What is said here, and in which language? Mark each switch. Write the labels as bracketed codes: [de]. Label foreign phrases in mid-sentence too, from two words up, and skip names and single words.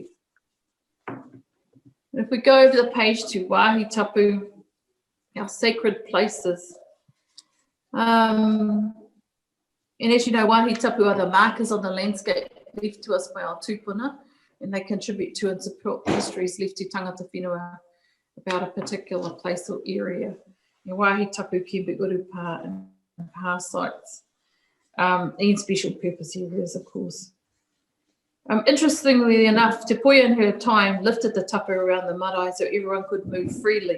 [en] And if we go over the page to [mi] Waahi Tapu, [en] our sacred places. And as you know, [mi] Waahi Tapu [en] are the markers on the landscape left to us by our tūpuna, and they contribute to and support the histories left to [mi] tangata whenua [en] about a particular place or area. And [mi] Waahi Tapu [en] can be urupa and pa sites. And special purpose areas, of course. Interestingly enough, Te Poia in her time lifted the tapu around the marae so everyone could move freely.